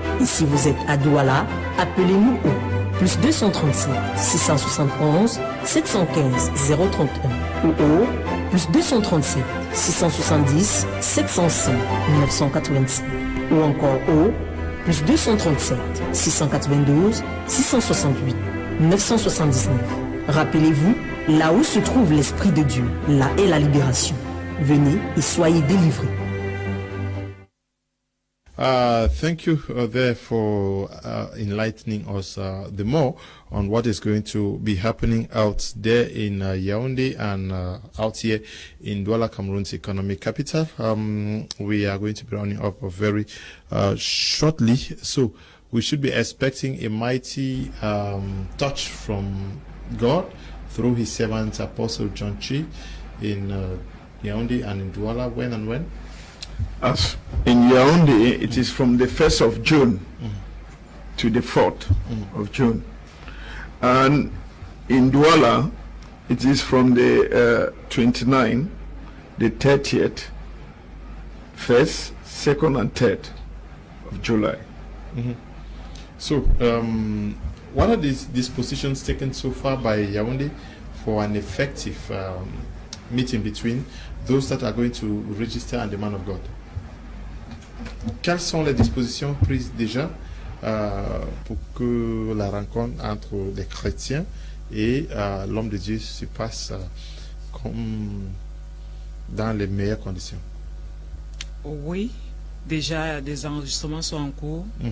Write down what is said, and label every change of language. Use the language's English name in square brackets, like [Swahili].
[French] Et si vous êtes à Douala, appelez-nous au plus 237 671 715 031 ou au plus 237 670 705 985 ou encore au plus 237 692 668 979. Rappelez-vous, là où se trouve l'Esprit de Dieu, là est la libération. Venez et soyez délivrés. [English] Thank you there for enlightening us the more on what is going to be happening out there in Yaoundé and out here in Douala, Cameroon's economic capital. We are going to be running up very shortly, so we should be expecting a mighty touch from God through his servant Apostle John Chi in Yaoundé and in Douala. When and when? As in Yaoundé, it is from the 1st of June to the 4th of June. And in Douala, it is from the 29th, the 30th, 1st, 2nd, and 3rd of July. So, what are these dispositions taken so far by Yaoundé for an effective meeting between those that are going to register and the man of God? [French] Quelles sont les dispositions prises déjà pour que la rencontre entre les chrétiens et l'homme de Dieu se passe comme dans les meilleures conditions? Oui, déjà des enregistrements sont en cours.